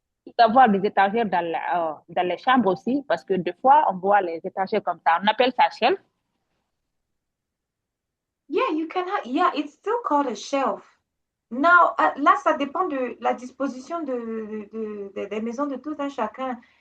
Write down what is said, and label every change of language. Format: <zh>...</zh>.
<fr>Il faut avoir des étagères dans les chambres aussi, parce que des fois, on voit les étagères comme ça. On appelle ça shelf.</fr> <en>Yeah, you can have, yeah, it's still called a shelf. Now,</en> <fr>là, ça dépend de la disposition des maisons de tout un chacun.</fr>